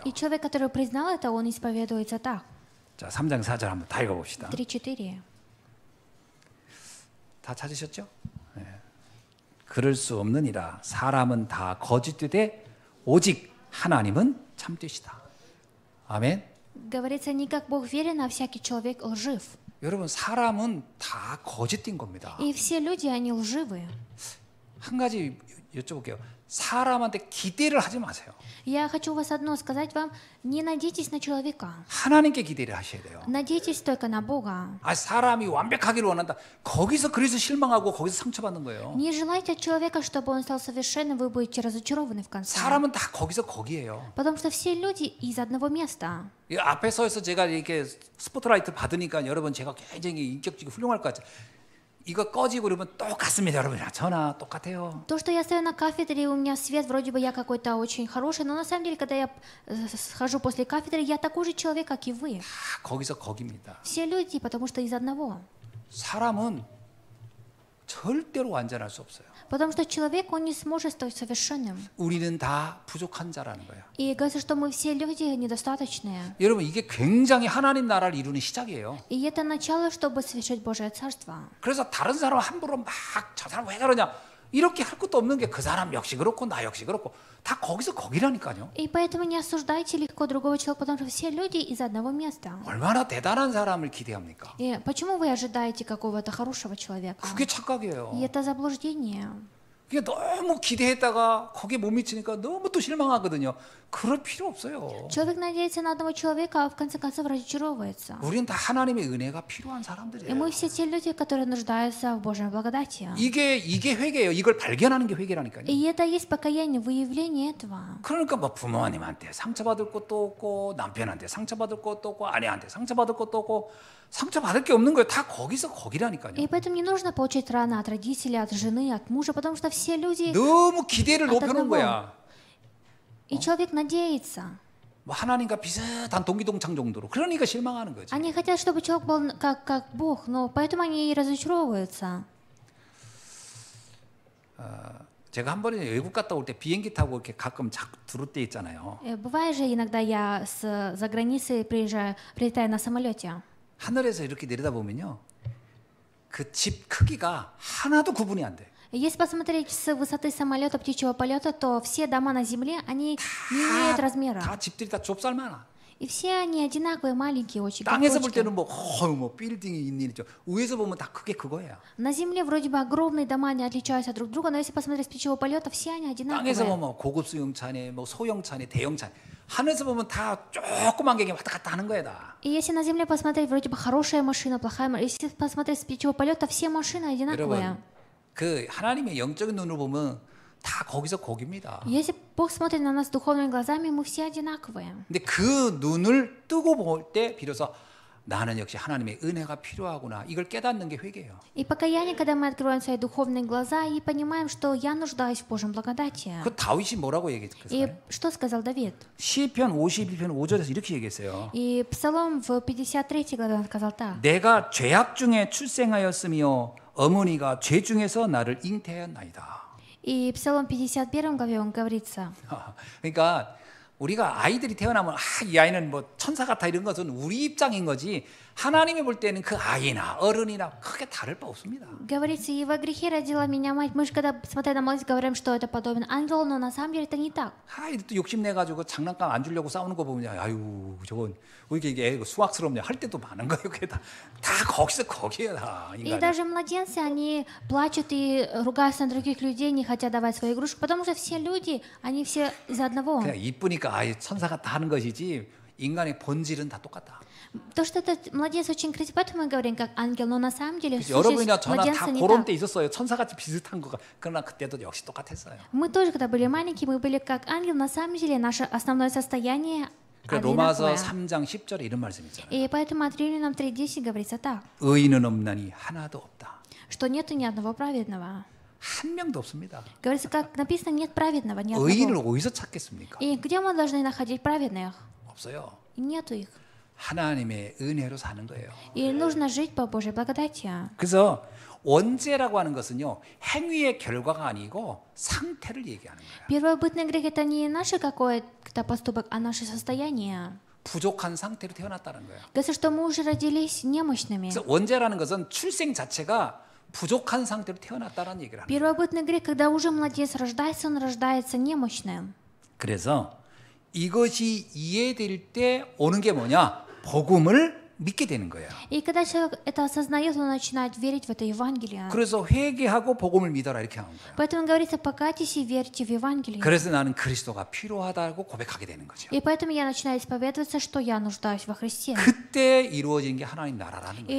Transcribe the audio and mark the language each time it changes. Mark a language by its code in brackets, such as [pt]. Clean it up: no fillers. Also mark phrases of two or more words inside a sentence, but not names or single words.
[ru] И человек, который признал это, он исповедуется так. [ko] 자, 3장 4절 한번 다 읽어봅시다. 3-4. 다 찾으셨죠? 네. 그럴 수 없느니라. 사람은 다 거짓되되 오직 하나님은 참되시다. 아멘. [ru] Говорится, не как Бог верен, а всякий человек лжив. [ko] 여러분 사람은 다 거짓된 겁니다. [ru] И все люди, они лживые. [ko] 한 가지 여쭤볼게요. 사람한테 기대를 하지 마세요. [ru] Я хочу вас одно сказать вам, не надейтесь на человека. [ko] 하나님께 기대를 하셔야 돼요. [ru] Надейтесь только на Бога. [ko] 아, 사람이 완벽하기를 원한다. 거기서 그래서 실망하고 거기서 상처받는 거예요. [ru] Не желайте от человека, чтобы он стал совершенным, вы будете разочарованы в конце. [ko] 사람은 다 거기서 거기에요. [ru] Потому что все люди из одного места. [ko] 이 앞에 서서 제가 이렇게 스포트라이트 받으니까 여러분 제가 굉장히 인격적이고 훌륭할 것 같아요. 이거 꺼지고 그러면 똑같습니다, 여러분. 저나 똑같아요. [ru] То, что я стою на кафедре, у меня свет, вроде бы я какой-то очень хороший, но на самом деле, когда я схожу после кафедры, я такой же человек, как и вы. [ko] 다 거기서 거기입니다. [ru] Все люди, потому что из одного. [ko] 사람은 절대로 완전할 수 없어요. [ru] Потому что человек, он не сможет стать совершенным. [ko] 우리는 다 부족한 자라는 거예요. [ru] И говорится, что мы все люди недостаточные. [ko] 여러분 이게 굉장히 하나님 나라를 이루는 시작이에요. [ru] И это начало, чтобы совершить Божие Царство. [ko] 그래서 다른 사람 함부로 막 저 사람 왜 그러냐 이렇게 할 것도 없는 게 그 사람 역시 그렇고 나 역시 그렇고 다 거기서 거기라니까요. [ru] И поэтому не осуждайте легко другого человека, потому что все люди из одного места. [ko] 얼마나 대단한 사람을 기대합니까? [ru] И почему вы ожидаете какого-то хорошего человека? [ko] 그게 착각이에요. [ru] И это заблуждение. [ko] 그게 너무 기대했다가 거기에 못 미치니까 너무 또 실망하거든요. 그럴 필요 없어요. [ru] Человек надеется на одного человека, а в конце концов разочаровывается. [ko] 우리는 다 하나님의 은혜가 필요한 [ru] И [ko] 사람들이에요. [ru] мы все те люди, которые нуждаются в Божьей благодати. [ko] 이게 회개예요. 이걸 발견하는 게 회개라니까요. [ru] И это есть покаяние, выявление этого. [ko] 그러니까 뭐 부모님한테 상처받을 것도 없고 남편한테 상처받을 것도 없고 아내한테 상처받을 것도 없고 상처받을 게 없는 거예요. 다 거기서 거기라니까요. [ru] И поэтому не нужно получать раны от родителей, от жены, от мужа, потому что все люди... [ko] 너무 기대를 높여놓은 거야. [ru] И человек надеется. [ko] 뭐 하나님과 비슷한 동기동창 정도로. 그러니까 실망하는 거지. [ru] Они хотят, чтобы человек был как Бог, но поэтому они и разочаровываются. [ko] 제가 한 번에 외국 갔다 올 때 비행기 타고 이렇게 가끔 들을 때 있잖아요. [ru] Бывает же иногда я за границей прилетаю на самолете. [ko] 하늘에서 이렇게 내려다보면요. 그 집 크기가 하나도 구분이 안 돼. [ru] Если посмотреть с высоты самолета птичьего полета, то все дома на земле, они не имеют размера. [ko] 다 집들이 다 좁쌀만하. [ru] И все они одинаковые, маленькие очень, как [ko] 땅에서 볼 [ru] точки. [ko] 때는 뭐 빌딩이 있는 죠 위에서 보면 다 크게 그거예요. [ru] На земле вроде бы огромные дома, они отличаются друг от друга, но если посмотреть с птичьего полета, все они [ko] 땅에서 [ru] одинаковые. [ko] 보면 고급 수용차네, 뭐 소형차네, 대형차네. 하늘에서 보면 다 조그만 게 왔다 갔다 하는 거야 다. [ru] И если на земле посмотреть, вроде бы хорошая машина, плохая машина, если посмотреть с птичьего полета, все машины одинаковые. [ko] 여러분, 그 하나님의 영적인 눈으로 보면 다 거기서 거기입니다. [ru] Если Бог смотрит на нас духовными глазами, мы все одинаковые. [ko] 근데 그 눈을 뜨고 볼 때 비로소 나는 역시 하나님의 은혜가 필요하구나. 이걸 깨닫는 게 회개예요. [ru] И покаяние, когда мы открываем свои духовные глаза и понимаем, что я нуждаюсь в Божьем благодати. [ko] 그 다윗이 뭐라고 [ru] И [ko] 얘기했어요? [ru] что сказал Давид? [ko] 시편 51편 5절에서 이렇게 얘기했어요. [ru] И Псалом в 53 главе он сказал так. [ko] 내가 죄악 중에 출생하였으며 어머니가 죄 중에서 나를 잉태하였나이다. [ru] И Псалом 51 главе он говорится. [ko] 그러니까 우리가 아이들이 태어나면 이 아이는 뭐 천사 같아 이런 것은 우리 입장인 거지 하나님이 볼 때는 그 아이나 어른이나 크게 다를 바 없습니다. [ru] Говорится, и во грехе родила меня мать. Мы же когда смотря на мать говорим, что это подобен ангелу, но на самом деле это не так. [ko] 아이들 또 욕심내가지고 장난감 안 주려고 싸우는 거 보면 아유 저건 왜 이게 수학스럽냐 할 때도 많은 거예요. 그게 다 거기서 거기에 다 [ru] И [ko] 인간이. [ru] даже младенцы, они плачут и ругаются на других людей, не хотят давать свои игрушки, потому что все люди, они все из одного. [ko] 그냥 이쁘니까 아이 천사 같다 하는 것이지 인간의 본질은 다 똑같다. [ru] То, что этот младенец очень красивый, поэтому мы говорим как ангел, но на самом деле [ko] 그래서 여러분이나 [ru] сущность [ko] 저나 다 [ru] младенца не [ko] 그런 [ru] так. [ko] 때 있었어요. 천사같이 비슷한 거가. 그러나 그때도 역시 똑같았어요. [ru] Мы тоже, когда были маленькие, мы были как ангел, на самом деле наше основное состояние [ko] 그 로마서 [ru] одинаковое. [ko] 3장 10절에 이런 말씀 있잖아요. [ru] И поэтому от Римлянам 3:10 говорится так, [ko] 의인은 없나니 하나도 없다. [ru] что нету ни одного праведного. [ko] 한 명도 없습니다. [ru] Говорится, как написано, нет праведного, ни [ko] 의인을 [ru] одного. [ko] 어디서 찾겠습니까? [ru] И где мы должны находить праведных? [ko] 없어요. [ru] И нету их. [ko] 하나님의 은혜로 사는 거예요. [ru] И нужно жить по Божьей благодати. [ko] 그래서 원죄라고 하는 것은요 행위의 결과가 아니고 상태를 얘기하는 거예요. [ru] Первобытный грех это не наш какой-то поступок, а наше состояние. [ko] 부족한 상태로 태어났다는 거예요. [ru] Говорится, что мы уже родились немощными. [ko] 그래서 원죄라는 것은 출생 자체가 부족한 상태로 태어났다는 얘기를 합니다. [ru] Первобытный грех, когда уже младенец рождается, он рождается немощным. [ko] 그래서 이것이 이해될 때 오는 게 뭐냐? 복음을 믿게 되는 거예요. [ru] И когда человек это осознает, он начинает верить в это Евангелие. [ko] 그래서 회개하고 복음을 믿어라 이렇게 하는 거예요. [ru] Поэтому говорится, покайтесь и верьте в Евангелие. [ko] 그래서 나는 그리스도가 필요하다고 고백하게 되는 거죠. [ru] И поэтому я начинаю исповедоваться, что я нуждаюсь во Христе. [ko] 그때 이루어지는 게 하나님 на라라는 거예요.